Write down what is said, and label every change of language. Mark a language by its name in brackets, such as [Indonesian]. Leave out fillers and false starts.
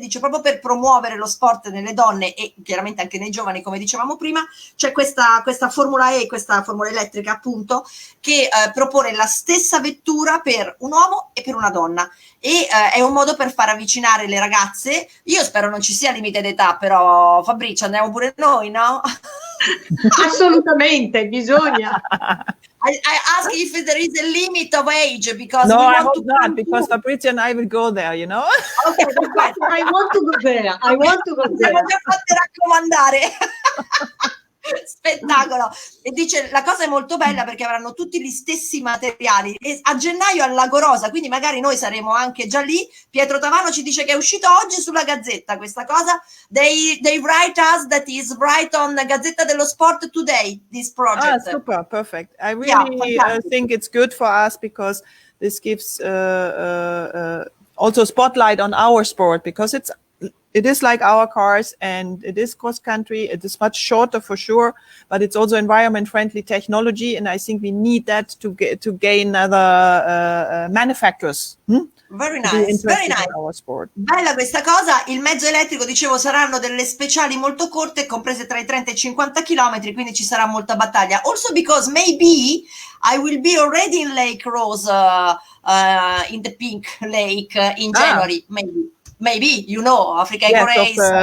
[Italian] Dice proprio per promuovere lo sport nelle donne e chiaramente anche nei giovani, come dicevamo prima, c'è questa Formula E, questa Formula elettrica appunto, che propone la stessa vettura per un uomo e per una donna. E è un modo per far avvicinare le ragazze. Io spero non ci sia limite d'età, però Fabrizio, andiamo pure noi, no? Assolutamente, bisogna. [English] I ask if there is a limit of age because no, we want I hope to not because Fabrizio and I will go there, you know. [Italian] Okay, perfetto. [English] I want to go there. I want to go there. [Italian] Siamo già fatte raccomandare. Spettacolo. E dice la cosa è molto bella perché avranno tutti gli stessi materiali e a gennaio al Lago Rosa, quindi magari noi saremo anche già lì. Pietro Tavano ci dice che è uscito oggi sulla Gazzetta questa cosa. [English] They write us that is right on Gazzetta dello Sport today, this project. Super, perfect. I really think it's good for us because this gives also spotlight on our sport because it is like our cars and it is cross country. It is much shorter for sure, but it's also environment friendly technology. And I think we need that to gain other manufacturers. Very nice, very nice. Our sport. [Italian] Bella questa cosa. Il mezzo elettrico, dicevo, saranno delle speciali molto corte, comprese tra i 30 e i 50 km, quindi ci sarà molta battaglia. [English] Also because maybe I will be already in Lake Rose, in the Pink Lake in January, maybe, you know, Africa Eco Race.